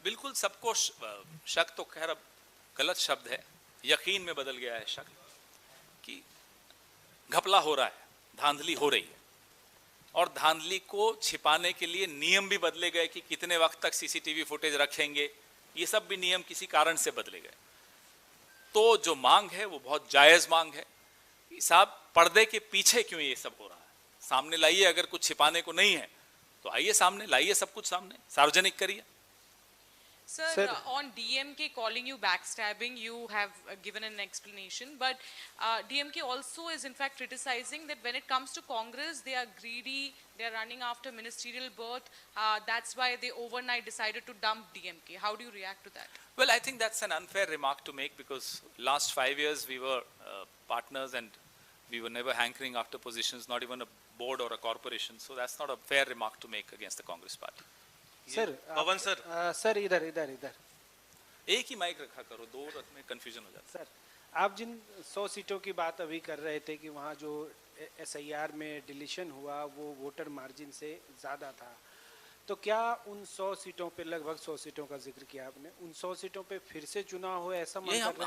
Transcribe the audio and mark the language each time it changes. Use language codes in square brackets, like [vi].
[hi] बिल्कुल, सबको शक तो खैर अब गलत शब्द है, यकीन में बदल गया है शक, कि घपला हो रहा है, धांधली हो रही है, और धांधली को छिपाने के लिए नियम भी बदले गए कि कितने वक्त तक सीसीटीवी फुटेज रखेंगे, ये सब भी नियम किसी कारण से बदले गए। तो जो मांग है वो बहुत जायज मांग है। साहब, पर्दे के पीछे क्यों ये सब हो रहा है? सामने लाइए, अगर कुछ छिपाने को नहीं है तो आइए सामने लाइए, सब कुछ सामने सार्वजनिक करिए। [en] Sir, on DMK calling you backstabbing, you have given an explanation, but DMK also is in fact criticizing that when it comes to Congress, they are greedy, they are running after ministerial berth, that's why they overnight decided to dump DMK. How do you react to that? Well, I think that's an unfair remark to make, because last 5 years we were partners and we were never hankering after positions, not even a board or a corporation, so that's not a fair remark to make against the Congress party. [hi] Sir, Pawan sir, sir इधर इधर इधर एक ही mic रखा करो, दो में confusion हो जाता है। सर, आप जिन 100 सीटों की बात अभी कर रहे थे कि वहाँ जो SIR में डिलीशन हुआ वो वोटर मार्जिन से ज़्यादा था, तो क्या उन 100 सीटों पे, लगभग 100 सीटों का जिक्र किया आपने, उन 100 सीटों पे फिर से चुनाव हो, ऐसा मन कर रहे हैं?